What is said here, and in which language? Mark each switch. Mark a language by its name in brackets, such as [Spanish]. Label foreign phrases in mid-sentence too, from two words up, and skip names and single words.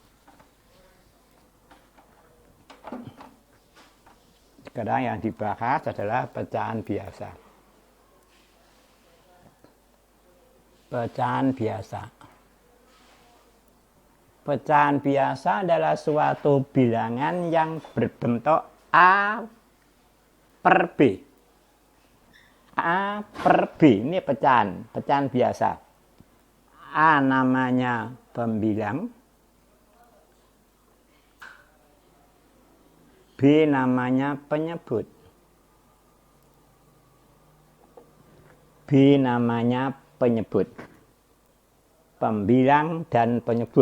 [Indonesian] Sekarang yang dibahas adalah pecahan biasa. Pecahan biasa. Pecahan biasa adalah suatu bilangan yang berbentuk A per B. A per B, ini pecahan, pecahan biasa. A namanya pembilang, B namanya penyebut, B namanya penyebut, pembilang dan penyebut.